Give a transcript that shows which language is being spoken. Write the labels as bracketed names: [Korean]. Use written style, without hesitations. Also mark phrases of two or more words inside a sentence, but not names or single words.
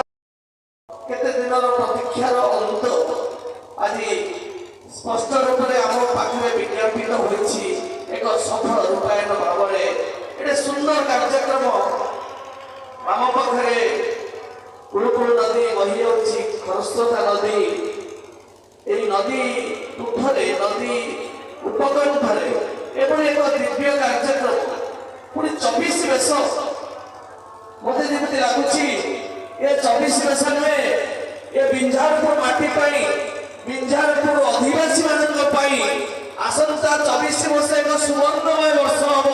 [Odia] କେତେ ଦିନର ପ୍ରତୀକ୍ଷାର ଅନ୍ତ ଆଜି ସ୍ପଷ୍ଟ ରୂପରେ ଆମ ପାଖରେ ବିଜ୍ଞାପିତ ହୋଇଛି। ଏକ ସଫଳ ରୂପାୟନ ଭାବରେ ଏଟେ ସୁନ୍ଦର କାର୍ଯ୍ୟକ୍ରମ। ଆମ ପାଖରେ କୁଳୁକୁଳୁ ନଦୀ ବହି ଯାଉଛି, ଖରସ୍ରୋତା ନଦୀ। ଏଇ ନଦୀ তুଠରେ ନଦୀ ଉପକଣ୍ଠରେ ଏଭଳି ଏକ ଦିବ୍ୟ କାର୍ଯ୍ୟକ୍ରମ, ପୁଣି 24 ବେଶ। ମୋତେ ଯେମିତି ଲାଗୁଛି ଏ 24 ବେଶ ନୁହେଁ, ଏ ବିଞ୍ଝାରପୁର ମାଟି ପାଇଁ, ବିଞ୍ଝାରପୁର ଅଧିବାସୀ ମାନଙ୍କ ପାଇଁ ଆସନ୍ତା 24 ବର୍ଷ ଏକ ସୁବର୍ଣ୍ଣମୟ ବର୍ଷ ହବ।